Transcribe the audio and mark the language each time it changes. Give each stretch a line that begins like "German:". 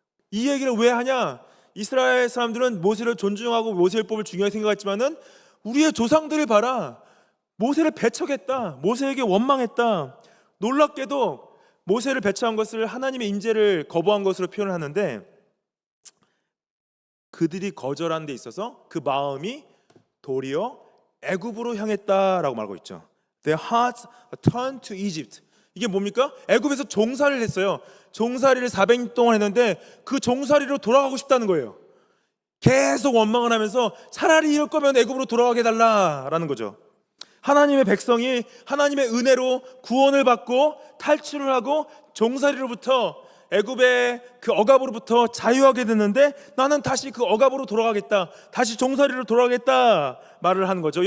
Korean: 이 얘기를 왜 하냐. 이스라엘 사람들은 모세를 존중하고 모세율법을 중요하게 생각했지만은 우리의 조상들을 봐라, 모세를 배척했다, 모세에게 원망했다. 놀랍게도 모세를 배척한 것을 하나님의 인재를 거부한 것으로 표현을 하는데, 그들이 거절한 데 있어서 그 마음이 도리어 애굽으로 향했다라고 말하고 있죠.
English: Their hearts turned to Egypt.
Korean: 이게 뭡니까? 애굽에서 종살이를 했어요. 종살이를 400년 동안 했는데 그 종살이로 돌아가고 싶다는 거예요. 계속 원망을 하면서 차라리 이럴 거면 애굽으로 돌아가게 해달라라는 거죠. 하나님의 백성이 하나님의 은혜로 구원을 받고 탈출을 하고 종살이로부터 애굽의 그 억압으로부터 자유하게 됐는데 나는 다시 그 억압으로 돌아가겠다, 다시 종살이로 돌아가겠다 말을 하는 거죠.